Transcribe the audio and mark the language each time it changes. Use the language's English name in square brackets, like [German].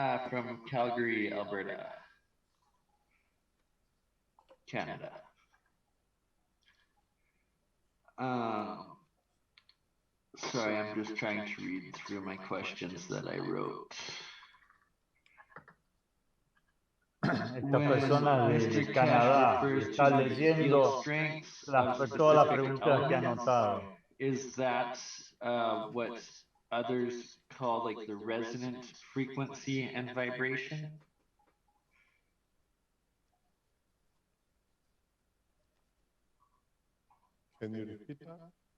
[English] From Calgary, Alberta, Canada. Sorry, I'm just trying to read through my questions that I wrote. [Spanish] Esta persona de Canadá está leyendo todas las preguntas que ha anotado. [English] Is that what others call like the resonant frequency and vibration? Can you repeat that?